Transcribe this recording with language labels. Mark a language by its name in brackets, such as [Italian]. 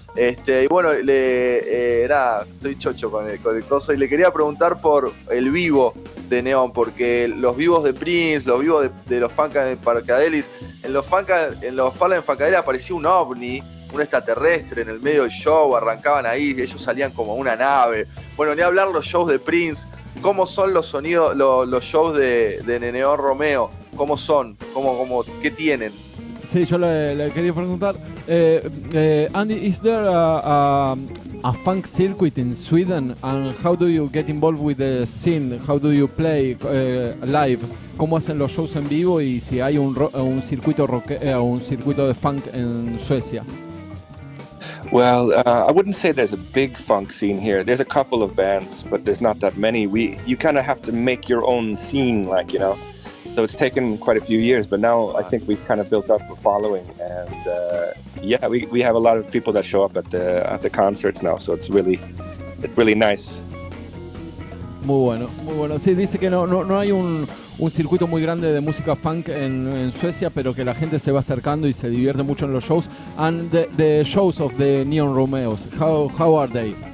[Spanish] Y bueno, estoy chocho con el coso, y le quería preguntar por el vivo de Neon, porque los vivos de Prince, los vivos de los Funkadelic, en los Parla en Funkadelic aparecía un ovni, un extraterrestre en el medio del show, arrancaban ahí, ellos salían como una nave. Bueno, ni hablar los shows de Prince. ¿Cómo son los sonidos, los shows de NEON ROMEOZ? ¿Cómo son? ¿Qué tienen? Sí, yo le quería preguntar, [English] Andy, is there a funk circuit in Sweden, and how do you get involved with the scene? How do you play live? [Spanish] ¿Cómo hacen los shows en vivo, y si hay un circuito un circuito de funk en Suecia? [English] Well, I wouldn't say there's a big funk scene here. There's a couple of bands, but there's not that many. You kind of have to make your own scene, like, you know. So it's taken quite a few years, but now I think we've kind of built up a following, and yeah, we have a lot of people that show up at the concerts now. So it's really nice. [Spanish] Muy bueno, muy bueno. Sí, dice que no hay un circuito muy grande de música funk en Suecia, pero que la gente se va acercando y se divierte mucho en los shows. [English] And the shows of the NEON ROMEOZ, how are they?